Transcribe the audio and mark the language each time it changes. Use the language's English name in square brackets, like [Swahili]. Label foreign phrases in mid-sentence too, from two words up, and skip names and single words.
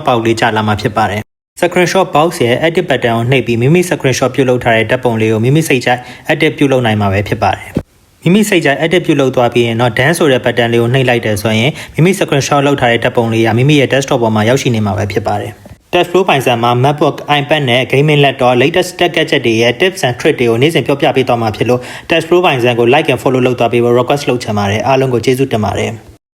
[Burmese] box လေးကျလာမှာဖြစ်ပါတယ် screenshot box ရဲ့ [English] edit button [Burmese] ကိုနှိပ်ပြီးမိမိ screenshot ပြုလုပ်ထားတဲ့ဓာတ်ပုံလေးကိုမိမိစိတ်ကြိုက် edit ပြုလုပ်နိုင်မှာပဲဖြစ်ပါတယ်မိမိစိတ်ကြိုက် edit ပြုလုပ်သွားပြီးရင်တော့ done ဆိုတဲ့ button လေးကိုနှိပ်လိုက်တယ်ဆိုရင်မိမိ screenshot လုပ်ထားတဲ့ဓာတ်ပုံလေးကမိမိရဲ့ desktop ပေါ်မှာရောက်ရှိနေမှာပဲဖြစ်ပါတယ်Touch Pro ပိုင်ဆိုင်မှာ MacBook, iPad နဲ့ [English] Gaming Laptop latest tech gadget [Burmese] တွေရဲ့ [English] tips and tricks [Burmese] တွေကိုနေ့စဉ်ပြောပြပေးသွားမှာဖြစ်လို့ Touch Pro ပိုင်ဆိုင်ကို [English] like and follow [Burmese] လုပ်သွားပြီး request လုပ်ချင်ပါတယ်အားလုံးကိုကျေးဇူးတင်ပါတယ်